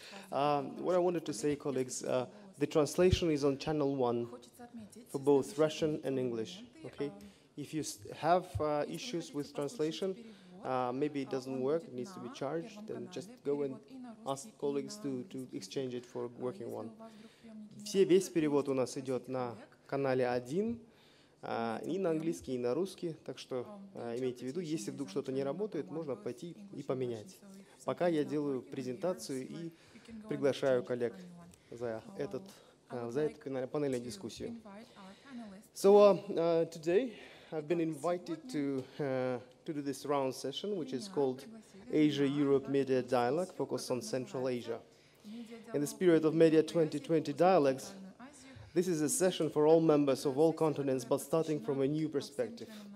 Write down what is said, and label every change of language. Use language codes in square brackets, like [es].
[en] What I wanted to say, colleagues, the translation is on channel 1 for both Russian and English. Okay, if you have issues with translation, maybe it doesn't work, it needs to be charged, then just go and ask colleagues to exchange it for a working one. [ru] Весь перевод у нас идет на канале 1, и на английский, и на русский, так что имейте в виду, если вдруг что-то не работает, можно пойти и поменять. Пока я делаю презентацию и приглашаю коллег за эту панельную дискуссию. [en] So today I've been invited to do this round session, which is called Asia-Europe Media Dialogue, focused on Central Asia. In the spirit of Media 2020 Dialogues, this is a session for all members of all continents, but starting from a new perspective.